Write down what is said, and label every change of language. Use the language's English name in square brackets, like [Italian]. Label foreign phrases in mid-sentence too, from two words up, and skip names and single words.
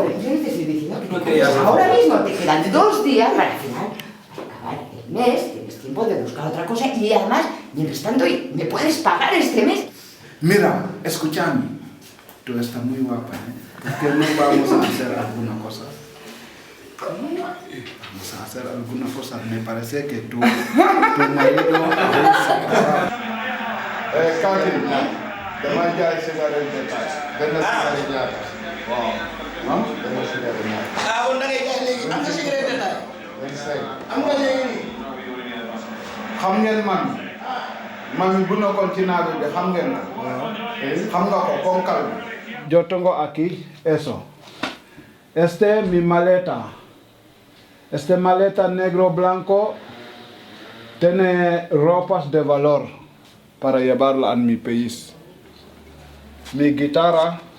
[Spanish] Yo te estoy diciendo que ahora mismo te quedan 2 días para al final acabar tienes tiempo de buscar otra cosa y además, mientras tanto, me puedes pagar este mes. Mira, escúchame, tú estás muy guapa, ¿eh? ¿Por qué no vamos a hacer alguna cosa? Vamos a hacer alguna cosa. Me parece que tu marido [Wolof] Kaki, dama jaay [French] cigarette détail. [Wolof] Benn cigarette ñaata. Waaw. Non? Benn cigarette ñaata. Ah, on da ngay jaay léegi am nga [French] cigarette détail. [Wolof] 25. Am nga léegi. Xam ngeen man bu nekkoon ci naabi bi xam ngeen ko. Xam nga ko ponkal bi. [Spanish] Yo tengo aquí eso. Este es mi maleta. Este maleta negro blanco tiene ropas de valor para llevarla a mi país. Mi guitarra.